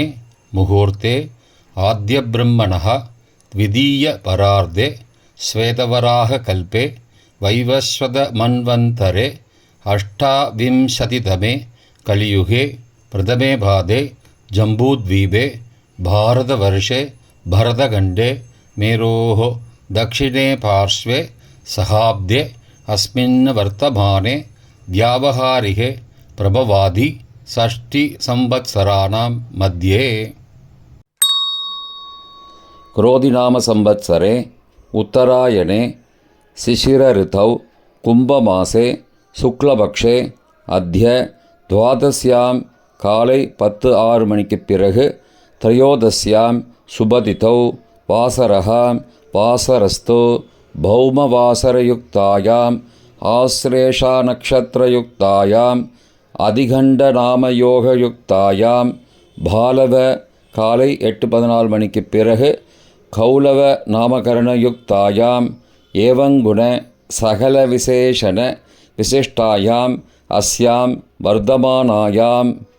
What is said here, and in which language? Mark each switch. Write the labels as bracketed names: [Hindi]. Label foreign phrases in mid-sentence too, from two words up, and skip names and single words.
[Sanskrit] मुहूर्ते आद्य ब्रह्मणः द्वितीय परार्धे श्वेतवराह कल्पे वैवस्वत मन्वन्तरे अष्टाविंशतितमे कलियुगे प्रथमे पादे जम्बूद्वीपे भारतवर्षे भरतखण्डे मेरोः दक्षिणे पार्श्वे सहाब्दे अस्मिन् वर्तमाने व्यावहारिके प्रभवादि षष्टिसंवत्सराणां मध्ये. क्रोधिनाम संवत्सरे उत्तरायणे शिशिरऋतौ कुम्भमासे शुक्लपक्षे अद्य द्वादश्यां [Tamil] काலை 10:06 மணிக்குப் பிறகு [Sanskrit] त्रयोदश्यां शुभतिथौ वासरः वासरस्तु भौमवासरयुक्तायां आश्लेषा नक्षत्रयुक्तायां अतिगण्डनामयोगयुक्तायां बालव [Tamil] காலை 8:14 மணிக்குப் பிறகு [Sanskrit] कौलव नामकरणयुक्तायां एवंगुण सकल विशेषण विशिष्टायां अस्यां वर्तमानायाम्.